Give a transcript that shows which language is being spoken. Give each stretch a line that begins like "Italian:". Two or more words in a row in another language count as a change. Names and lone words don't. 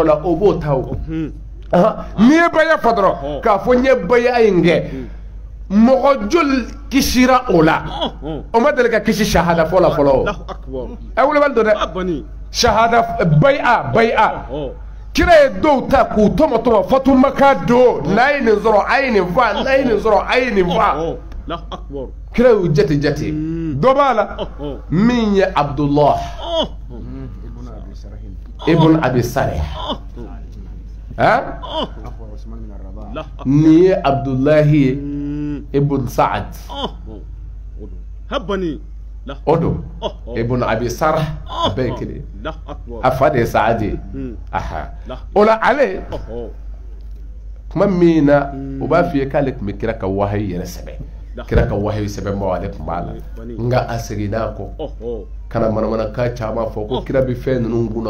Bambara: la o b'o ta o n'i ye baya fɔ dɔrɔn k'a fɔ n ye baya in kɛ mɔgɔ joli kisira o la o ma deli ka kisi shahada fɔlɔ fɔlɔ a wulibali don dɛ shahada baya kira ye dɔw ta k'u tɔmɔ Fatumata don n'a ye nin sɔrɔ a ye nin faa n'a ye nin sɔrɔ a ye nin faa kira y'u jate dɔ b'a la min ye Abdullah ibn Abi Sarh nin ye Abdullahi ye ibn Sa'ad o don ibn Abi Sarh a bɛɛ ye kelen a fa de ye Sa'ad ye o la ale kuma min na o b'a f'i ye k'ale tun bɛ kira ka wahayi yɛrɛ sɛbɛn kira ka wahayi sɛbɛnbagaw ale tun b'a la nka a seginna kɔ kana manamanakan caman fɔ ko kira bɛ fɛn ninnu kunna